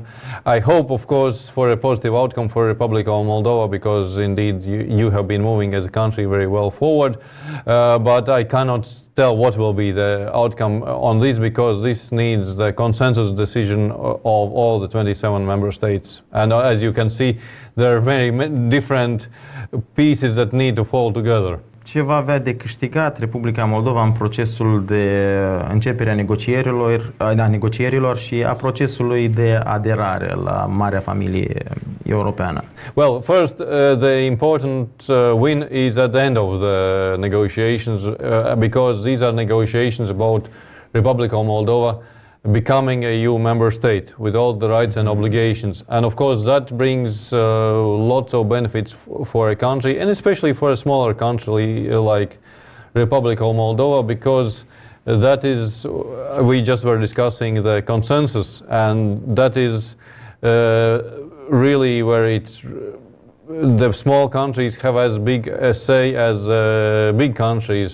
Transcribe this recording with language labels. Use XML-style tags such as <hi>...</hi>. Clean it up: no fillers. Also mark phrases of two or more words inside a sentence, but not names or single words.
<en>I hope, of course, for a positive outcome for Republic of Moldova, because indeed you have been moving as a country very well forward, but I cannot tell what will be the outcome on this, because this needs the consensus decision of all the 27 member states. And as you can see, there are very different pieces that need to fall together.</en> <ro>Ce va avea de câștigat Republica Moldova în procesul de începere a negocierilor și a procesului de aderare la marea familie europeană?</ro> <en>Well, first, the important win is at the end of the negotiations, because these are negotiations about Republic of Moldova becoming a EU member state with all the rights and obligations. And of course that brings lots of benefits for a country, and especially for a smaller country like Republic of Moldova, because that is, we just were discussing the consensus, and that is really where the small countries have as big a say as big countries.</en>